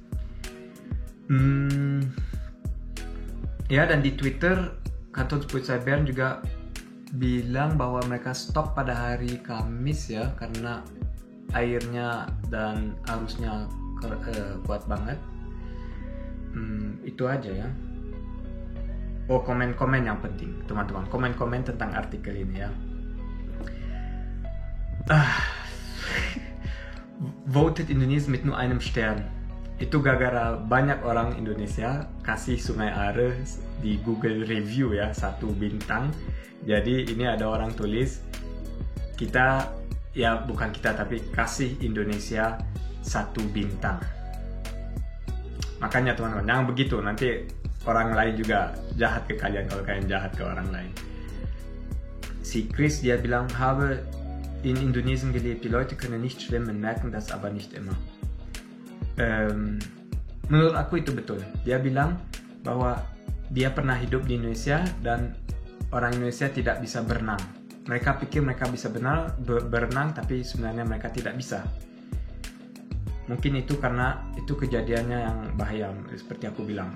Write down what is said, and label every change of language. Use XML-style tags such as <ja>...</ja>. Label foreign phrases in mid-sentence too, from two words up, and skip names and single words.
<id>Ya, dan di Twitter Kantonspolizei Bern juga bilang bahwa mereka stop pada hari Kamis ya, karena airnya dan arusnya kuat banget. Itu aja ya. Komen-komen yang penting teman-teman, komen-komen tentang artikel ini ya.</id> <de>Voted Indonesia mit nur einem Stern.</de> <id>Itu gara-gara banyak orang Indonesia kasih Sungai Are di Google review ya 1 bintang. Jadi ini ada orang tulis, kita, ya bukan kita tapi kasih Indonesia 1 bintang. Makanya teman-teman, jangan begitu, nanti orang lain juga jahat ke kalian kalau kalian jahat ke orang lain. Si Chris dia bilang,</id> <de>habe in Indonesien gelebt, die Leute können nicht schwimmen, merken das aber nicht immer.</de> <id>Menurut aku itu betul. Dia bilang bahwa dia pernah hidup di Indonesia dan orang Indonesia tidak bisa berenang. Mereka pikir mereka bisa berenang, tapi sebenarnya mereka tidak bisa. Mungkin itu karena itu kejadiannya yang bahaya, seperti aku bilang.</id>